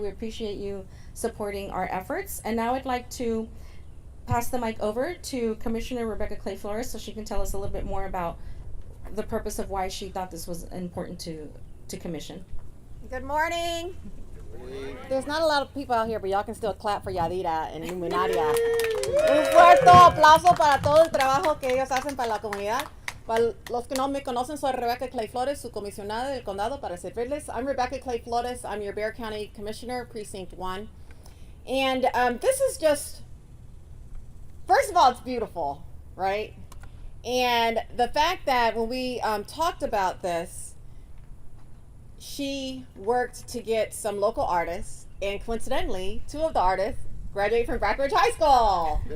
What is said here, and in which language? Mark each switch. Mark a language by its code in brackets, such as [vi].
[en] We appreciate you supporting our efforts. And now I'd like to pass the mic over to Commissioner Rebecca Clay Flores, so she can tell us a little bit more about the purpose of why she thought this was important to commission. Good morning. There's not a lot of people out here, but y'all can still clap for Yadira and Luminaria. [es] Un fuerte aplauso para todo el trabajo que ellos hacen para la comunidad. Para los que no me conocen, soy Rebecca Clay Flores, su comisionada del condado para servirles. [en] I'm Rebecca Clay Flores. I'm your Bexar County Commissioner, Precinct 1. And this is just, first of all, it's beautiful, right? And the fact that when we talked about this, she worked to get some local artists, and coincidentally, 2 of the artists graduated from Breckenridge High School.